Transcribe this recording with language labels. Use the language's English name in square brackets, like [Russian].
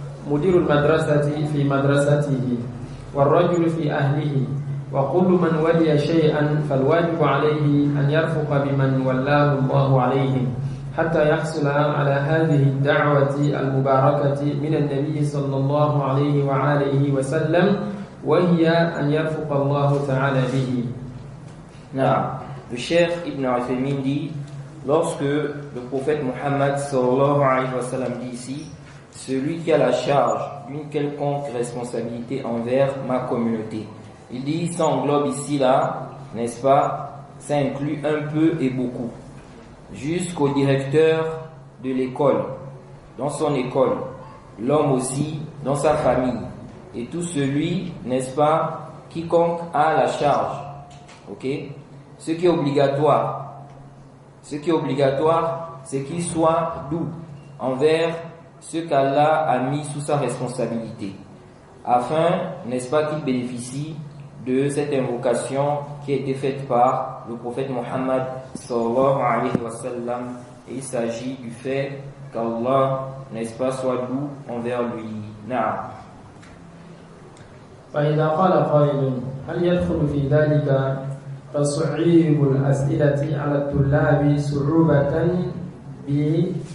[Arabic] مدير المدرسة في مدرسته والرجل في أهله وكل من ولي شيئا فالواجب عليه أن يرفق بمن ولاه الله عليهم حتى يحصل على هذه الدعوة المباركة من النبي صلى الله عليه وآله وسلم وهي أن يرفق الله تعالى به. [French] Le cheikh Ibn Uthaymin dit, lorsque le prophète Muhammad sallallahu alayhi wa sallam dit ici, celui qui a la charge d'une quelconque responsabilité envers ma communauté. Il dit, ça englobe ici là, n'est-ce pas, ça inclut un peu et beaucoup. Jusqu'au directeur de l'école, dans son école, l'homme aussi, dans sa famille, et tout celui, n'est-ce pas, quiconque a la charge. Ok? Ce qui est obligatoire Ce qui est obligatoire, c'est qu'il soit doux envers ce qu'Allah a mis sous sa responsabilité, afin, n'est-ce pas, qu'il bénéficie de cette invocation qui a été faite par le prophète Mohammed sallallahu alayhi wa sallam. Et il s'agit du fait qu'Allah, n'est-ce pas, soit doux envers lui. [Arabic] Naam. فإذا قال قائل هل يدخل في ذلك تصعيب الأسئلة على الطلاب صعوبة بالغة.